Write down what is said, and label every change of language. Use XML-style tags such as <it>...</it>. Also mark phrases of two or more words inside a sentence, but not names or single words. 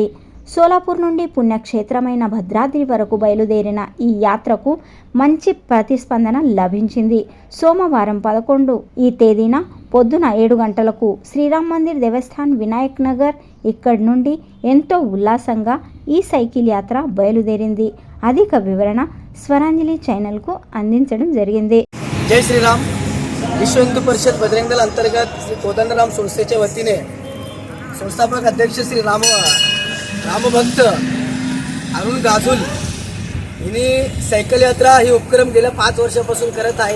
<te>సోలాపూర్ నుండి పుణ్యక్షేత్రమైన భద్రాద్రి వరకు బయలుదేరిన ఈ యాత్రకు మంచి ప్రతిస్పందన లభించింది. సోమవారం 11 ఈ తేదీన పొద్దున 7 గంటలకు శ్రీరామ్ మందిర్ దేవస్థాన్ వినాయక్ నగర్ ఇక్కడి నుండి ఎంతో ఉల్లాసంగా ఈ సైకిల్ యాత్ర బయలుదేరింది. అధిక వివరణ స్వరాంజలి ఛానల్కు అందించడం జరిగింది.</te> <mr>जय श्रीराम. विश्व हिंदू परिषद बजरंग दल अंतर्गत श्री कोदंडराम संस्थेच्या वतीने संस्थापक अध्यक्ष श्री रामभक्त अरुण गाजूल यांनी सायकल यात्रा ही उपक्रम गेल्या 5 वर्षापासून करत आहेत.</mr>